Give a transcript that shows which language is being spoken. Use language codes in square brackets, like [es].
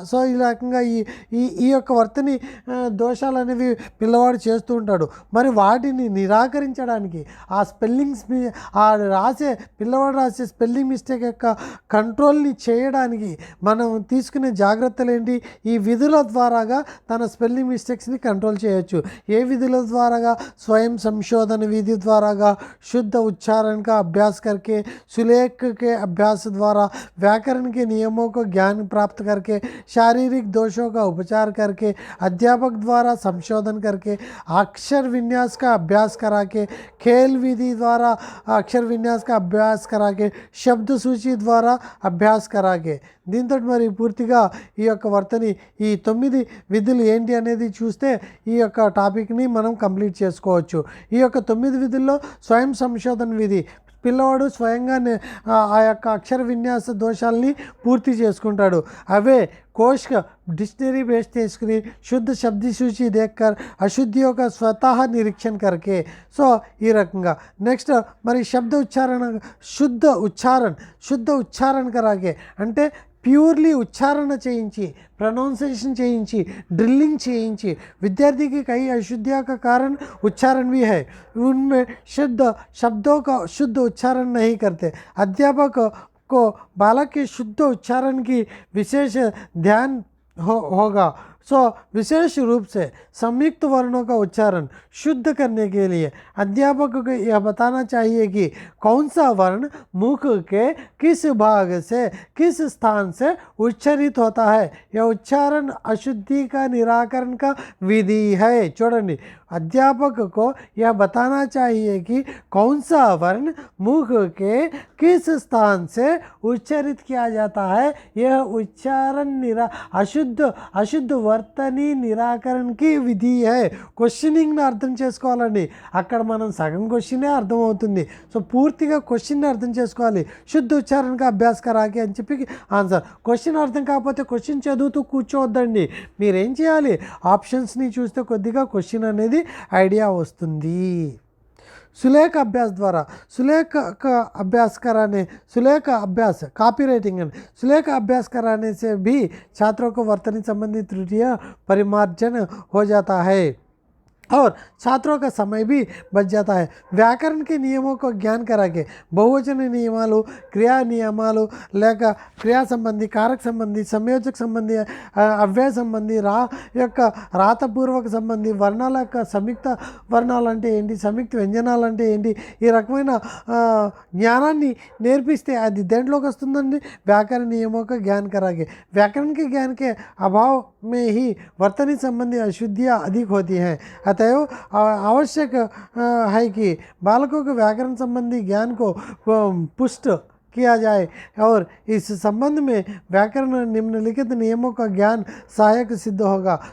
[te] So ఈ రకంగా ఈ యొక్క వర్తని దోషాలు అనేవి పిల్లవాడు చేస్తూ ఉంటాడు. మరి వాటిని నిరాకరించడానికి, ఆ స్పెల్లింగ్స్ పిల్లవాడు రాసే స్పెల్లింగ్ మిస్టేక్ యొక్క కంట్రోల్ని చేయడానికి మనం తీసుకునే జాగ్రత్తలు ఏంటి? ఈ విధుల ద్వారాగా తన స్పెల్లింగ్ మిస్టేక్స్ని కంట్రోల్ చేయొచ్చు. ఏ విధుల ద్వారాగా? [hi] स्वयं संशोधन विधि द्वारा, शुद्ध उच्चारण का अभ्यास करके, सुलेख के अभ्यास द्वारा, व्याकरण के नियमों को ज्ञान प्राप्त करके, शारीरिक दोषों का उपचार करके, अध्यापक द्वारा संशोधन करके, अक्षर विन्यास का अभ्यास करा के, खेल विधि द्वारा अक्षर विन्यास का अभ्यास करा के, शब्द सूची द्वारा अभ्यास करा के. [te] దీంతో మరి పూర్తిగా ఈ యొక్క వర్తని ఈ 9 విధులు ఏంటి అనేది చూస్తే ఈ యొక్క టాపిక్ని మనం కంప్లీట్ చేసుకోవచ్చు. ఈ యొక్క 9 విధుల్లో స్వయం సంశోధన విధి, పిల్లవాడు స్వయంగా ఆ యొక్క అక్షర విన్యాస దోషాలని పూర్తి చేసుకుంటాడు. అవే [hi] कोश का डिक्शनरी बेस [te] చేసుకుని, [hi] शुद्ध शब्द सूची देखकर, अशुद्धियों का स्वतः निरीक्षण करके. [te] సో ఈ రకంగా నెక్స్ట్ మరి శబ్ద ఉచ్చారణ, శుద్ధ ఉచ్చారణ కరాగే అంటే ప్యూర్లీ ఉచ్చారణ చేయించి, प्रोनाउंसिएशन చేయించి, ड्रिलिंग చేయించి. [hi] विद्यार्थी की कई अशुद्धियों का कारण उच्चारण भी है, उनमें शुद्ध शब्दों का शुद्ध उच्चारण नहीं करते. अध्यापक को बालक के शुद्ध उच्चारण की विशेष ध्यान होगा. सो विशेष रूप से संयुक्त वर्णों का उच्चारण शुद्ध करने के लिए अध्यापक को यह बताना चाहिए कि कौन सा वर्ण मुख के किस भाग से, किस स्थान से उच्चारित होता है. यह उच्चारण अशुद्धि का निराकरण का विधि है. [te] చూడండి, [hi] अध्यापक को यह बताना चाहिए कि कौन सा वर्ण मुख के किस स्थान से उच्चारित किया जाता है. यह उच्चारण अशुद्ध [te] వర్తని నిరాకరణకి విధి హై. క్వశ్చనింగ్ని అర్థం చేసుకోవాలండి. అక్కడ మనం సగం క్వశ్చనే అర్థమవుతుంది. సో పూర్తిగా క్వశ్చన్ని అర్థం చేసుకోవాలి. శుద్ధ ఉచ్చారణగా అభ్యాస కరాకి అని చెప్పి ఆన్సర్. క్వశ్చన్ అర్థం కాకపోతే క్వశ్చన్ చదువుతూ కూర్చోవద్దండి. మీరేం చేయాలి, ఆప్షన్స్ని చూస్తే కొద్దిగా క్వశ్చన్ అనేది ఐడియా వస్తుంది. [hi] सुलेख अभ्यास द्वारा सुलेख का अभ्यास कराने सुलेख अभ्यास कॉपी राइटिंग है, सुलेख अभ्यास कराने से भी छात्रों को वर्तनी संबंधी त्रुटियाँ परिमार्जन हो जाता है और छात्रों का समय भी बच जाता है. व्याकरण के नियमों को ज्ञान करा के बहुवचन नियमाలు, क्रिया नियमाలు [te] లేక క్రియా సంబంధి, కారక సంబంధి, సంయోజక సంబంధి, అవ్యయ సంబంధి, యొక్క రాతపూర్వక సంబంధి, వర్ణాల యొక్క సంయుక్త వర్ణాలు అంటే ఏంటి, సంయుక్త వ్యంజనాలు అంటే ఏంటి, ఈ రకమైన జ్ఞానాన్ని నేర్పిస్తే అది దేంట్లోకి వస్తుందండి, వ్యాకరణ నియమों [hi] का ज्ञान कराके. व्याकरण के ज्ञान के अभाव में ही वर्तनी संबंधी अशुद्धियाँ अधिक होती हैं. अतएव आवश्यक है कि बालकों के व्याकरण संबंधी ज्ञान को पुष्ट किया जाए और इस संबंध में व्याकरण निम्नलिखित नियमों का ज्ञान सहायक सिद्ध होगा.